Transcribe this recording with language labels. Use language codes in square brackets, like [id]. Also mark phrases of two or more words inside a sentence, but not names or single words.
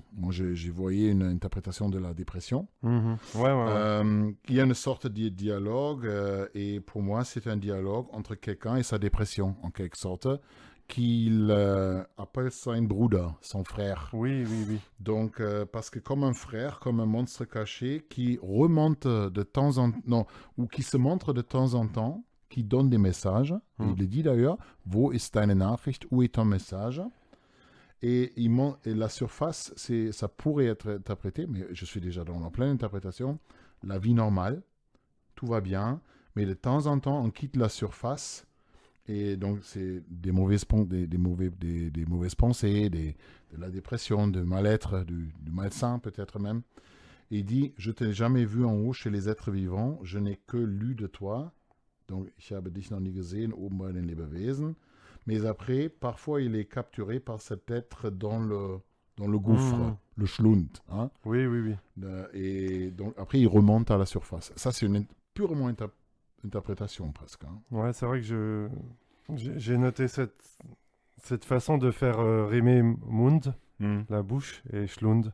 [fr] Moi, j'ai voyé une interprétation de la dépression. Il y a une sorte de dialogue, et pour moi, c'est un dialogue entre quelqu'un et sa dépression, en quelque sorte, qu'il appelle [de] sein Bruder, [fr] son frère. Oui. Donc, parce que comme un frère, comme un monstre caché, qui remonte de temps en temps, non, ou qui se montre de temps en temps, qui donne des messages. Il le dit d'ailleurs, [de] wo ist deine Nachricht, [fr] où est ton message? Et la surface, ça pourrait être interprété, mais je suis déjà dans la pleine interprétation, la vie normale, tout va bien, mais de temps en temps, on quitte la surface. Et donc, c'est des mauvaises pensées, de la dépression, du mal-être, du malsain peut-être même. Et il dit, je t'ai jamais vu en haut chez les êtres vivants, je n'ai que lu de toi. Donc, [de] ich habe dich noch nie gesehen, oben bei den Lebewesen. [fr] Mais après, parfois, il est capturé par cet être dans le gouffre, le Schlund. Hein? Oui. Et donc, après, il remonte à la surface. Ça, c'est purement interprétation presque. Hein. Ouais, c'est vrai que j'ai noté cette façon de faire rimer Mund, la bouche, et Schlund.